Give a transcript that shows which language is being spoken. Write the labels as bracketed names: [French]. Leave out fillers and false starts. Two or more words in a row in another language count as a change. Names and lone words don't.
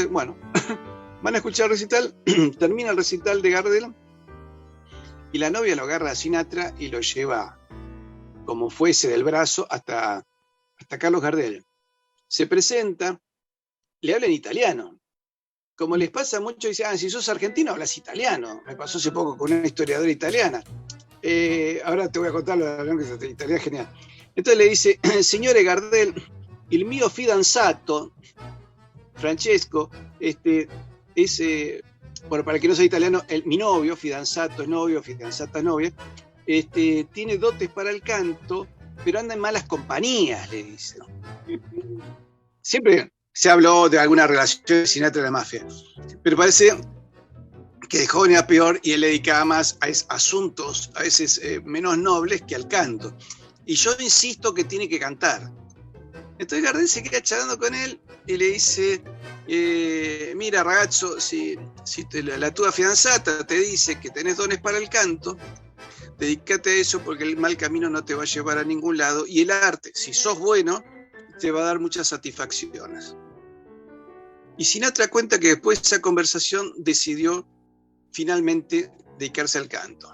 [Spanish] Bueno, van a escuchar el recital, termina el recital de Gardel, y la novia lo agarra a Sinatra y lo lleva como fuese del brazo hasta Carlos Gardel. Se presenta, le habla en italiano. Como les pasa mucho, dice, si sos argentino hablas italiano. Me pasó hace poco con una historiadora italiana. Ahora te voy a contar lo de la italiana, genial. Entonces le dice, [Italian] signore Gardel, il mio fidanzato, Francesco, [Spanish] bueno, para el que no sea italiano, mi novio, fidanzato es novio, fidanzata es novia, tiene dotes para el canto, pero anda en malas compañías, le dice. Siempre se habló de alguna relación de Sinatra y la mafia, pero parece que de joven era peor y él le dedicaba más a asuntos a veces menos nobles que al canto. Y yo insisto que tiene que cantar. Entonces Gardel se queda charlando con él y le dice, mira ragazzo, si [Italian] la tua fidanzata [Spanish] te dice que tenés dones para el canto, dedícate a eso porque el mal camino no te va a llevar a ningún lado y el arte, si sos bueno, te va a dar muchas satisfacciones. Y Sinatra cuenta que después de esa conversación decidió finalmente dedicarse al canto.